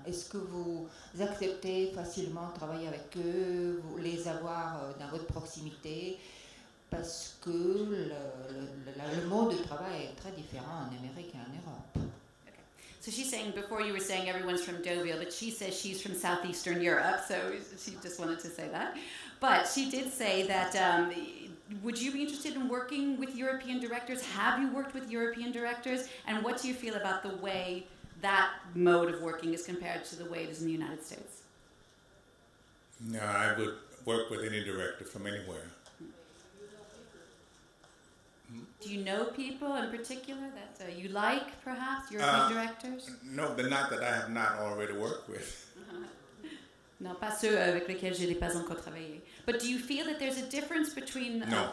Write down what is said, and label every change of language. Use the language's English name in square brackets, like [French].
[French] Est-ce que vous acceptez facilement de travailler avec eux, les avoir dans votre proximité? Parce que le mode de travail est très différent en Amérique et en Europe. [English] So she's saying, before you were saying everyone's from Deauville, but she says she's from Southeastern Europe, so she just wanted to say that. But she did say that, would you be interested in working with European directors? Have you worked with European directors? And what do you feel about the way that mode of working is compared to the way it is in the United States? No, I would work with any director from anywhere. Do you know people in particular that you like, perhaps, European directors? No, but not that I have not already worked with. [French] Non, pas ceux avec lesquels je n'ai pas encore travaillé. [English] But do you feel that there's a difference between...